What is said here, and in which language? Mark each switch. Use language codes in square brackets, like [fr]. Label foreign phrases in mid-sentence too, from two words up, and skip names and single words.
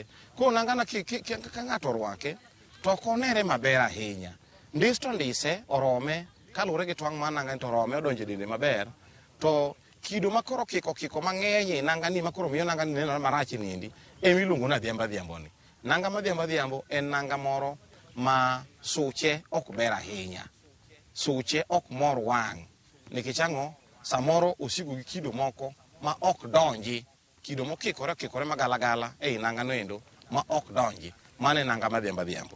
[luo] Ko nanga na ka ng'ato orwake to ok onere maber ahinya. Ndis to ndise orome kaluwore gi twang' mar nanga to rome odonjo dende maber. To kido makoro kiko mang'eny e nanga ni makoro miyo nanga ni neno marach ni endi emiluongo na dhiambo ni. Nanga madhiambo en nanga moro ma suche ok ber ahinya. Suche ok mor wang'. Nikech ang'o? Samoro osigo gi kido moko ma ok donji. Kido mokikore magala ei nanga no endo ma ok donji. Mane nanga madhiambo.